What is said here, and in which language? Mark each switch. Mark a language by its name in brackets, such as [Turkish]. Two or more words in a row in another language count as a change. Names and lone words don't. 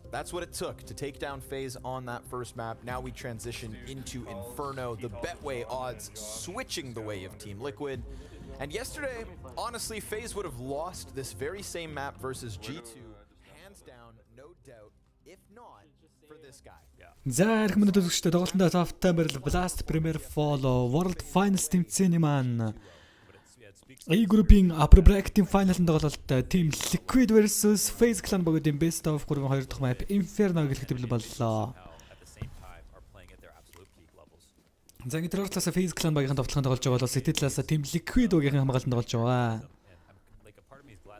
[English] That's what it took to take down FaZe on that first map. Now we transition into Inferno, the Betway odds switching the way of Team Liquid. And yesterday, honestly, FaZe would have lost this very same map versus G2, hands down, no doubt, if not for this guy. [Mongolian] За ирэх минут үзэгчдээ тоглолтонд тавтай барил Blast Premier Follow World Finals тэмцээний маань A группийн [English] upper bracket- [Mongolian] ийн final-нд тоглолт Team Liquid versus FaZe Clan багуудын [English] best of [Mongolian] 3-2 дахь map Inferno гэлэх төрлө боллоо. За ингэ тэр талаас FaZe Clan багийн тоглолтод тоглож байгаа бол City талаас Team Liquid багийн хамгаалтанд тоглож байгаа.